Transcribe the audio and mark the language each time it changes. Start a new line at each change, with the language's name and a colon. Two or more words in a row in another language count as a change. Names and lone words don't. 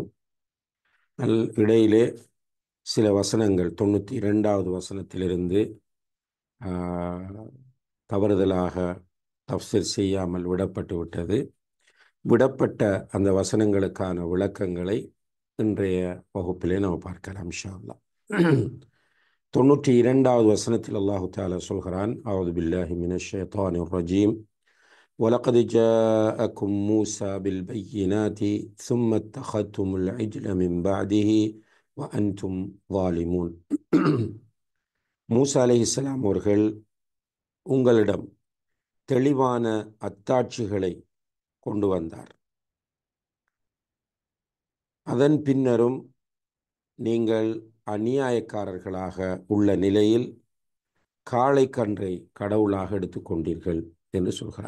Tamil: இடையிலே சில வசனங்கள் 92வது வசனத்திலிருந்து தவறுதலாக தஃப்சீர் செய்யாமல் விடப்பட்டு விட்டது. விடப்பட்ட அந்த வசனங்களுக்கான விளக்கங்களை இன்றைய வகுப்பிலே நாம் பார்க்கலாம்
Arabic: إن شاء الله.
Tamil: 92வது வசனத்தில்
Arabic: الله تعالى சொல்கிறான், أعوذ بالله من الشيطان الرجيم, وَلَقَدْ جَاءَكُمْ مُوسَى بِالْبَيِّنَاتِ ثُمَّ اتَّخَذْتُمُ الْعِجْلَ مِنْ بَعْدِهِ وَأَنْتُمْ ظَالِمُونَ.
Tamil: மூசா அலைஹிஸ்ஸலாம் அவர்கள் உங்களிடம் தெளிவான அத்தாட்சிகளை கொண்டு வந்தார். அதன் பின்னரும் நீங்கள் அநியாயக்காரர்களாக உள்ள நிலையில் காளைக்கன்றை கடவுளாக எடுத்துக்கொண்டீர்கள் என்று சொல்கிறார்.